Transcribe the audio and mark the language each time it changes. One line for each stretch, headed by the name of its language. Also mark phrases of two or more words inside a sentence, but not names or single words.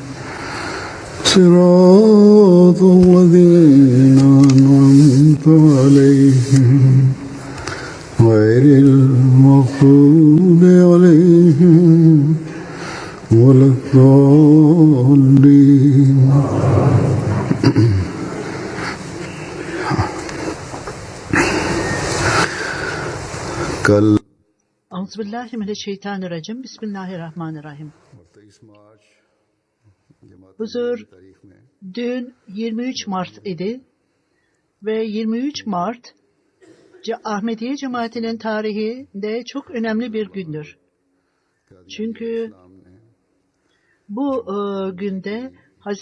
Arabic: صراط الذين أنعمت عليهم غير المغضوب عليهم ولا الضالين Euzubillahimineşşeytanirracim. Bismillahirrahmanirrahim.
Turkish: Huzur, dün 23 Mart idi ve 23 Mart Ahmediye Cemaati'nin tarihinde çok önemli bir gündür. Çünkü bu günde Hz.